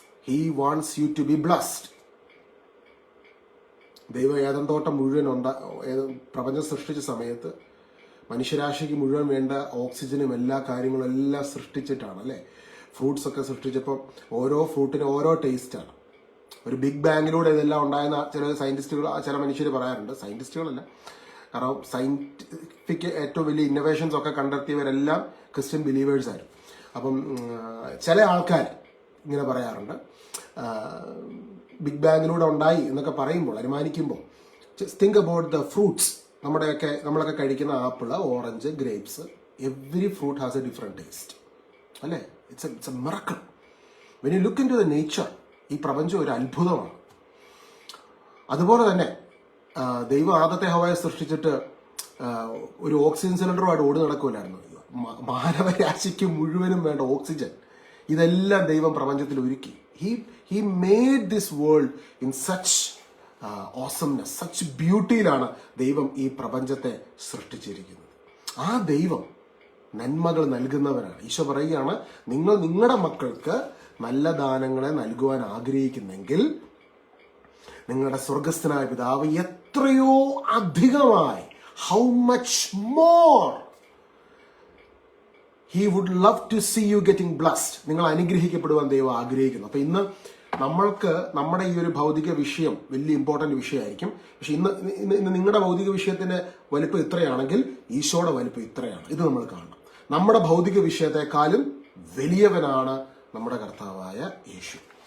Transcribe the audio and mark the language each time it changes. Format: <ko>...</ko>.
<en>He wants you to be blessed.</en> <ml>ദൈവം Eden തോട്ടം മുഴുവൻ പ്രപഞ്ചം സൃഷ്ടിച്ച സമയത്ത് മനുഷ്യരാശിക്ക് മുഴുവൻ വേണ്ട ഓക്സിജനും എല്ലാ കാര്യങ്ങളും എല്ലാം സൃഷ്ടിച്ചിട്ടാണ് അല്ലേ. ഫ്രൂട്ട്സ് ഒക്കെ സൃഷ്ടിച്ചപ്പോൾ ഓരോ ഫ്രൂട്ടിനും ഓരോ ടേസ്റ്റാണ്. ഒരു ബിഗ് ബാങ്ങിലൂടെ ഇതെല്ലാം ഉണ്ടായെന്ന് ചില മനുഷ്യർ പറയാറുണ്ട്. സയന്റിസ്റ്റുകളല്ല, കാരണം സയന്റിഫിക് ഏറ്റവും വലിയ ഇന്നോവേഷൻസ് ഒക്കെ കണ്ടെത്തിയവരെല്ലാം ക്രിസ്ത്യൻ ബിലീവേഴ്സ് ആയിരുന്നു. അപ്പം ചില ആൾക്കാർ ഇങ്ങനെ പറയാറുണ്ട്, ബിഗ് ബാങ്ങിലൂടെ ഉണ്ടായി എന്നൊക്കെ പറയുമ്പോൾ, അനുമാനിക്കുമ്പോൾ,</ml> <en>Think about the fruits.</en> <ml>നമ്മളൊക്കെ കഴിക്കുന്ന</ml> <en>Apple, orange, grapes, every fruit has a different taste അല്ലേ. It's a miracle. When you look into the nature,</en> <ml>ഈ പ്രപഞ്ചം ഒരു അത്ഭുതമാണ്. അതുപോലെ തന്നെ ദൈവം ആദത്തെ ഹവ്വായെ സൃഷ്ടിച്ചിട്ട് ഒരു ഓക്സിജൻ സിലിണ്ടറുമായിട്ട് ഓടി നടക്കില്ലായിരുന്നു. മാനവരാശിക്ക് മുഴുവനും വേണ്ട ഓക്സിജൻ ഇതെല്ലാം ദൈവം പ്രപഞ്ചത്തിൽ ഒരുക്കി.</ml> <en>He made this world in such awesomeness, such</en> <ml>ബ്യൂട്ടിയിലാണ് ദൈവം ഈ പ്രപഞ്ചത്തെ സൃഷ്ടിച്ചിരിക്കുന്നത്. ആ ദൈവം നന്മകൾ നൽകുന്നവരാണ്. ഈശോ പറയുകയാണ്, നിങ്ങൾ നിങ്ങളുടെ മക്കൾക്ക് നല്ല ദാനങ്ങളെ നൽകുവാൻ ആഗ്രഹിക്കുന്നെങ്കിൽ നിങ്ങളുടെ സ്വർഗസ്ഥനായ പിതാവ് എത്രയോ അധികമായി</ml> <en>how much more he would love to see you getting blessed.</en> <ml>നിങ്ങൾ അനുഗ്രഹിക്കപ്പെടുവാൻ ദൈവം ആഗ്രഹിക്കുന്നു. അപ്പൊ ഇന്ന് നമ്മൾക്ക് നമ്മുടെ ഈ ഒരു ഭൗതിക വിഷയം വലിയ ഇമ്പോർട്ടന്റ് വിഷയമായിരിക്കും. പക്ഷെ ഇന്ന് നിങ്ങളുടെ ഭൗതിക വിഷയത്തിന്റെ വലിപ്പം ഇത്രയാണെങ്കിൽ ഈശോയുടെ വലിപ്പം ഇത്രയാണ്. ഇത് നമ്മൾ കാണണം. നമ്മുടെ ഭൗതിക വിഷയത്തെക്കാളും വലിയവനാണ് നമ്മുടെ കർത്താവായ യേശു.</ml>